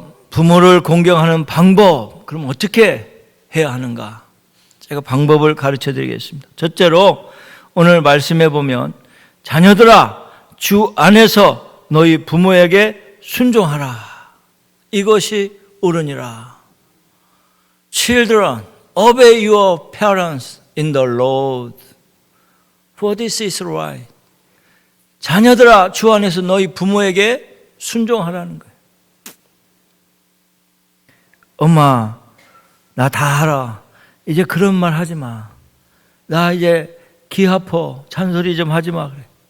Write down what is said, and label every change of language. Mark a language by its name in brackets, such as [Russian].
[Korean] 부모를 공경하는 방법, 그럼 어떻게 해야 하는가? 제가 방법을 가르쳐 드리겠습니다. 첫째로 오늘 말씀해 보면 자녀들아 주 안에서 너희 부모에게 순종하라. 이것이 옳으니라. [English] Children, obey your parents in the Lord. For this is right. [Korean] 자녀들아 주 안에서 너희 부모에게 순종하라는 거예요. 엄마, 나 다 알아. 이제 그런 말 하지 마. 나 이제 기 아파. 잔소리 좀 하지 마. 그래.